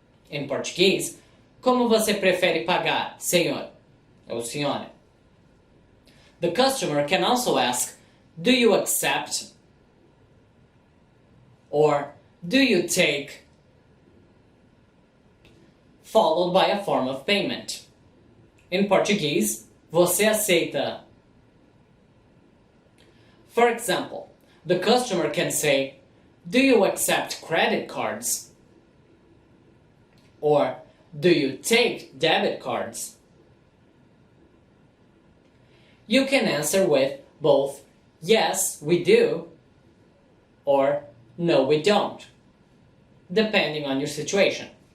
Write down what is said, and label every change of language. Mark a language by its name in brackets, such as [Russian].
[Portuguese] In Português, como você prefere pagar, senhor? Ou senhora? [English] The customer can also ask, "Do you accept?" Or, "Do you take?" Followed by a form of payment. [Portuguese] In Português, você aceita? [English] For example, the customer can say, "Do you accept credit cards?" Or, "Do you take debit cards?" You can answer with both "Yes, we do," or "No, we don't," depending on your situation.